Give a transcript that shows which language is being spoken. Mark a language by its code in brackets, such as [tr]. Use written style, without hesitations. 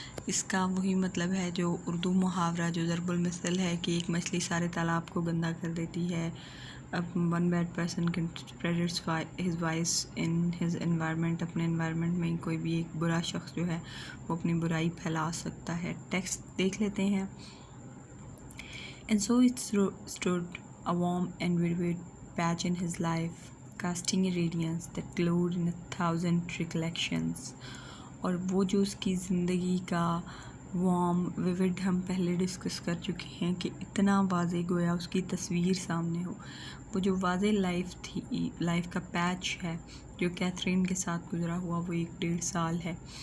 [ur] اس کا وہی مطلب ہے جو اردو محاورہ جو ضرب المثل ہے کہ ایک مچھلی سارے تالاب کو گندا کر دیتی ہے. [en] One bad person can spread his voice in his environment. [ur] اپنے انوائرمنٹ میں کوئی بھی ایک برا شخص جو ہے وہ اپنی برائی پھیلا سکتا ہے. ٹیکسٹ دیکھ لیتے ہیں. [en] And so it stood a warm and vivid patch in his life, casting a radiance that glowed in 1,000 recollections. [ur] اور وہ جو اس کی زندگی کا وارم ویوڈ ہم پہلے ڈسکس کر چکے ہیں کہ اتنا واضح گویا اس کی تصویر سامنے ہو. وہ جو واضح لائف تھی، لائف کا پیچ ہے جو کیتھرین کے ساتھ گزرا ہوا، وہ 1.5 سال ہے.